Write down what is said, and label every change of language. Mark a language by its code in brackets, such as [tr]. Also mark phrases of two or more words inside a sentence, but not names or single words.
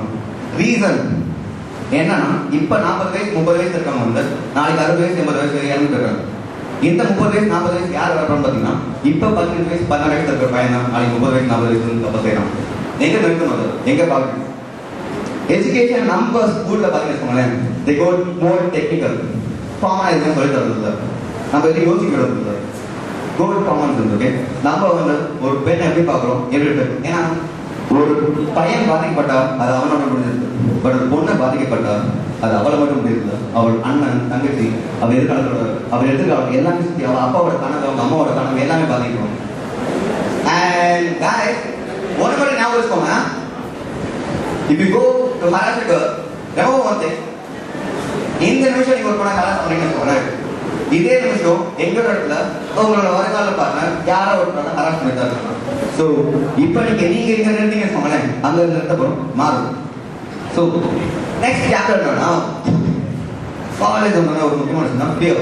[ta] ரீசன் என்னன்னா இப்ப 40 வயசு 30 வயசு இருக்கவங்க வந்து நாளைக்கு 60 வயசு 80 வயசு இறந்துட்டு இருக்காங்க. இந்த 30 வயசு 40 வயசு யார் வரப்போன்னு பாத்தீங்கன்னா இப்ப 15 வயசு 16 வயசு இருக்கிற பையன் தான் நாளைக்கு 30 வயசு 40 வயசு தப்பு செய்யறான். எங்க நிறுத்தணும்? அது எங்க பார்க்கணும்? எஜுகேஷன் நம்ம ஸ்கூல்ல பாத்தீங்கன்னா [en] they go more technical, [ta] ஃபார்மலைசேஷன் சொல்லி தரது நம்ம எதுவும் யோசிக்கிறது இல்லை. [en] go with common sense. [ta] ஓகே, நம்ம வந்து ஒரு பெண் எப்படி பார்க்குறோம், எப்படி பெண்? ஏன்னா ஒரு பையன் பாதிக்கப்பட்டா அது அவனோட முடிஞ்சிருக்கு. பட் ஒரு பொண்ணை பாதிக்கப்பட்டா அது அவளை மட்டும் முடியுது. அவள் அண்ணன், தங்கச்சி, அவள் எதிர்காலத்தோட அவள் எதிர்காலம் எல்லாமே சுற்றி அவள் அப்பாவோட கனவு, அவங்க அம்மாவோட கனவு எல்லாமே பாதிக்கிறோம். [en] and guys, [ta] ஒன்று மட்டும் ஞாபகம் வச்சுக்கோங்க, [en] if you go to harass a girl, remember one thing, [ta] இந்த நிமிஷம் நீங்க ஒரு பொண்ணை ஹராஸ் பண்ணீங்கன்னு இதே நிமிஷம் எங்களோட இடத்துல உங்களோட வருங்கால பார்ட்னர் யாரோ ஒரு பொண்ணை ஹராஸ் பண்ணி தான் இருக்காங்க. ஸோ இப்போ நீங்க இங்க நிறுத்தீங்கன்னு சொன்னேன், அங்க நிறுத்தப்படும் மாறும். [en] so next chapter [ta] என்னன்னா காலேஜ் வந்து ஒரு முக்கியமான விஷயம் ஃபியர்.